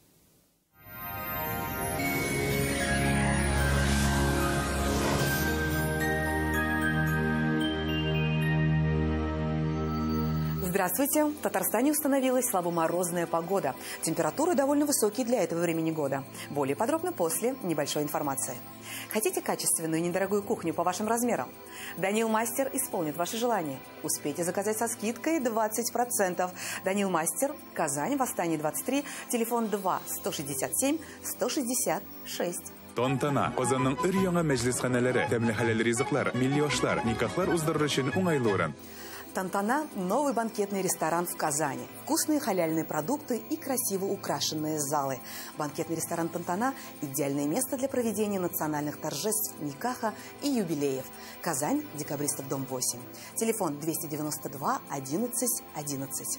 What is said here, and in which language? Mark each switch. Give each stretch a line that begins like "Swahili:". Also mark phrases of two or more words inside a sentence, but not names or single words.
Russian: Здравствуйте! В Татарстане установилась слабоморозная погода. Температуры довольно высокие для этого времени года. Более подробно после небольшой информации. Хотите качественную и недорогую кухню по вашим размерам? Данил Мастер исполнит ваши желания. Успейте заказать со скидкой 20%. Данил Мастер, Казань, Восстание 23, телефон 2-167-166.
Tatar: Тонтана. Озанның өр-яңа мәҗлесханәләре, тәмле хәләл ризыклар, милли ашлар, никахлар уздырыр өчен уңайлы урын.
Russian: Тантана – новый банкетный ресторан в Казани. Вкусные халяльные продукты и красиво украшенные залы. Банкетный ресторан Тантана – идеальное место для проведения национальных торжеств, никаха и юбилеев. Казань, Декабристов, дом 8. Телефон 292 11 11.